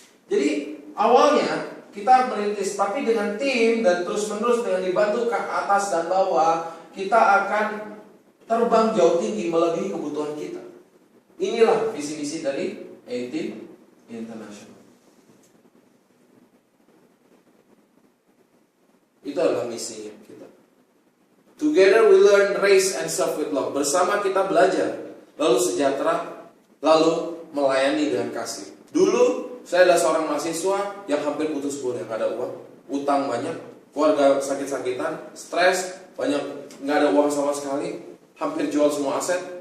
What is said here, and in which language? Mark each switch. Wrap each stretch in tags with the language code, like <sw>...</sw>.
<id>Jadi awalnya kita merintis, tapi dengan tim dan terus-menerus dengan dibantu ke atas dan bawah, kita akan terbang jauh tinggi melebihi kebutuhan kita. Inilah visi-misi dari Etim Internasional. Itu adalah misinya kita.</id> <en>Together we learn, raise and serve with love.</en> <id>Bersama kita belajar, lalu sejahtera, lalu melayani dengan kasih. Dulu saya adalah seorang mahasiswa yang hampir putus kuliah, nggak ada uang, utang banyak, keluarga sakit-sakitan, stres, banyak, nggak ada uang sama sekali, hampir jual semua aset.</id>